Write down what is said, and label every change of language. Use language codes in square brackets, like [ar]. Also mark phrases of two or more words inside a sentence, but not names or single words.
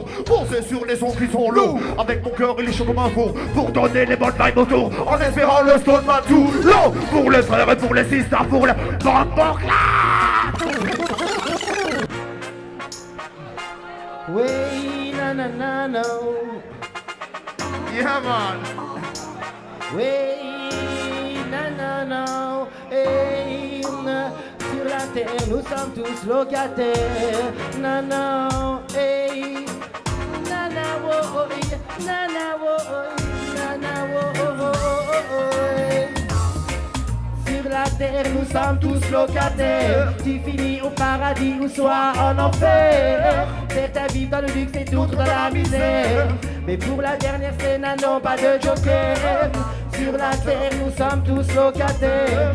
[fr] Posé sur les sons qui sont lourds. Avec mon cœur, il est chaud comme un four. Pour donner les bonnes vibes autour. En espérant le stone man tout l'eau. Pour les frères et pour les sisters, pour le bambou clap. Oui, na na na na. [en] Yeah man. Oui, na na na. [fr] Hey, sur la terre, nous sommes tous locataires. Na na, hey. Na na wo, oh, na na wo, oh, na na wo, oh, oh, oh, oh. Sur la terre, nous sommes tous locataires. Tu finis au paradis ou soit en enfer. Certains vivent dans le luxe et d'autres dans la misère. Mais pour la dernière scène, non pas de joker. Sur la terre, nous sommes tous locataires.